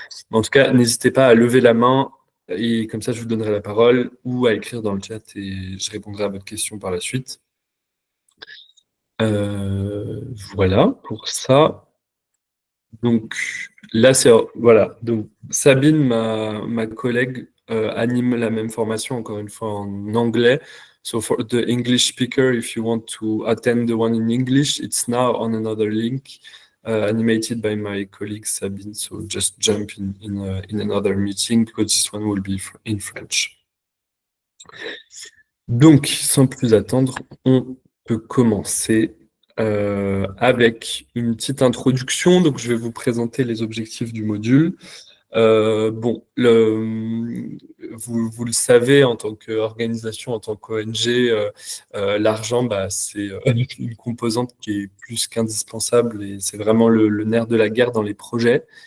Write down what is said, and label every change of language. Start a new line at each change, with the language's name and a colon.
French: Mais en tout cas, n'hésitez pas à lever la main et comme ça, je vous donnerai la parole ou à écrire dans le chat et je répondrai à votre question par la suite. Voilà pour ça. Donc là, voilà. Donc Sabine, ma collègue, anime la même formation, encore une fois en anglais.
English: So for the English speaker, if you want to attend the one in English, it's now on another link, animated by my colleague Sabine. So just jump in another meeting because this one will be in French.
French: Donc, sans plus attendre, on peut commencer avec une petite introduction. Donc, je vais vous présenter les objectifs du module. Bon, vous le savez, en tant qu'organisation, en tant qu'ONG, l'argent, c'est une composante qui est plus qu'indispensable et c'est vraiment le nerf de la guerre dans les projets.